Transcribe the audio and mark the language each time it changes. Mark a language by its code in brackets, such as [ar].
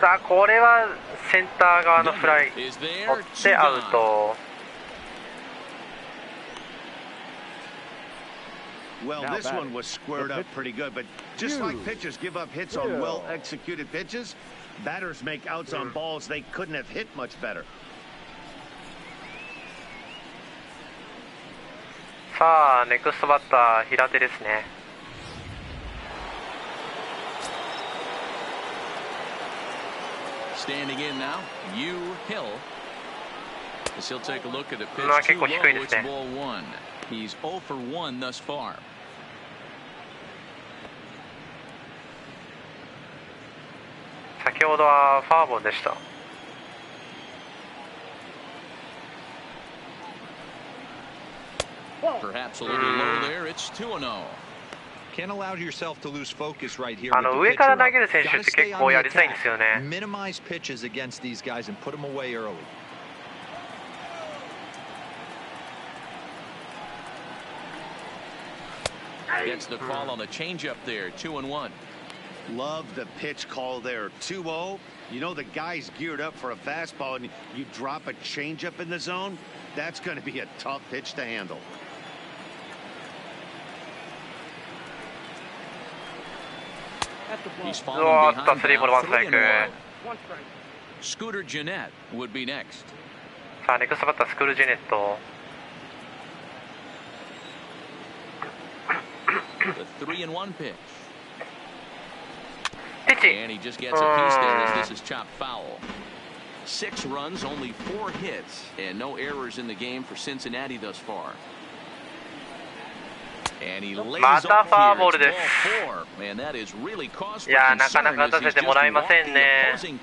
[ja] さあこれはセンター側のフライ取ってアウト。 [en] Well, this one was squared up pretty good, but just like pitchers give up hits on well-executed pitches, batters make outs on balls they couldn't have hit much better. [ja] さあネクストバッター平手ですね。 [en] Standing in now, Yu Hill. As he'll take a look at the pitch. [ja] 結構低いですね。 [en] It's ball 1. He's 0 for 1 thus far. [ja] 「先ほどはファーボールでした」 [en] Perhaps a little low there. It's 2-0. Can't allow yourself to lose focus right here. [ja] 上から投げる選手って結構やりたいんですよね。 [en] Minimize pitches against these guys and put them away early. Gets the call on the changeup there. 2-1. Love the pitch call there. 2-0. You know the guy's geared up for a fastball, and you drop a changeup in the zone. That's going to be a tough pitch to handle. He's falling behind. 3-1 Scooter Jeanette would be next. [ja] さあネクストバッタースクールジェネット。 [en] The 3-1 pitch. [ja] ピッチ。 [en] And he just gets a piece there as this is chopped foul. 6 runs, only 4 hits, and no errors in the game for Cincinnati thus far. [ja] またフォアボールです。いやー、なかなか打たせてもらえませんね。